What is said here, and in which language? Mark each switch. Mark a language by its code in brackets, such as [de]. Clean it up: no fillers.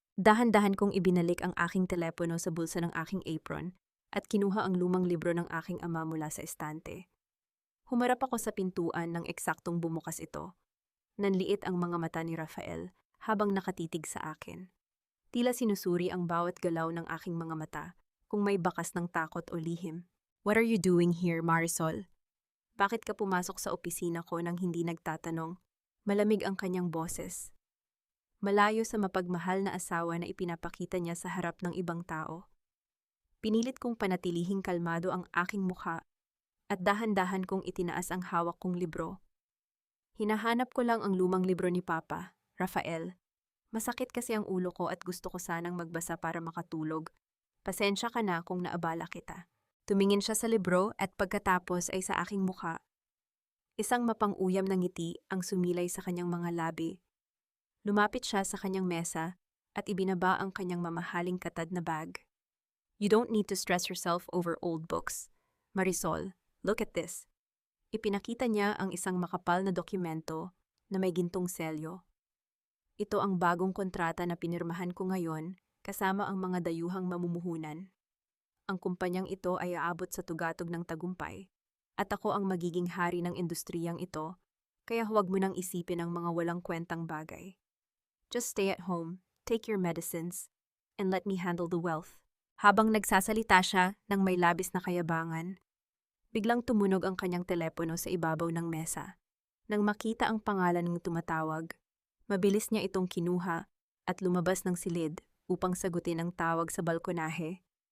[tl] Dahan-dahan kong ibinalik ang aking telepono sa bulsa ng aking apron at kinuha ang lumang libro ng aking ama mula sa estante. Humarap ako sa pintuan nang eksaktong bumukas ito. Nanliit ang mga mata ni Rafael habang nakatitig sa akin. Tila sinusuri ang bawat galaw ng aking mga mata kung may bakas ng takot o lihim. [en] What are you doing here, Marisol? [tl] Bakit ka pumasok sa opisina ko nang hindi nagtatanong? Malamig ang kanyang boses. Malayo sa mapagmahal na asawa na ipinapakita niya sa harap ng ibang tao. Pinilit kong panatilihing kalmado ang aking mukha at dahan-dahan kong itinaas ang hawak kong libro. Hinahanap ko lang ang lumang libro ni Papa, Rafael. Masakit kasi ang ulo ko at gusto ko sanang magbasa para makatulog. Pasensya ka na kung naabala kita. Tumingin siya sa libro at pagkatapos ay sa aking mukha. Isang mapang-uyam na ngiti ang sumilay sa kanyang mga labi. Lumapit siya sa kanyang mesa at ibinaba ang kanyang mamahaling katad na bag. [en] You don't need to stress yourself over old books. Marisol, look at this. [tl] Ipinakita niya ang isang makapal na dokumento na may gintong selyo. Ito ang bagong kontrata na pinirmahan ko ngayon kasama ang mga dayuhang mamumuhunan. Ang kumpanyang ito ay aabot sa tugatog ng tagumpay at ako ang magiging hari ng industriyang ito, kaya huwag mo nang isipin ang mga walang kwentang bagay. [en] Just stay at home, take your medicines, and let me handle the wealth. [tl] Habang nagsasalita siya ng may labis na kayabangan, biglang tumunog ang kanyang telepono sa ibabaw ng mesa. Nang makita ang pangalan ng tumatawag, mabilis niya itong kinuha at lumabas ng silid upang sagutin ang tawag sa balkonahe.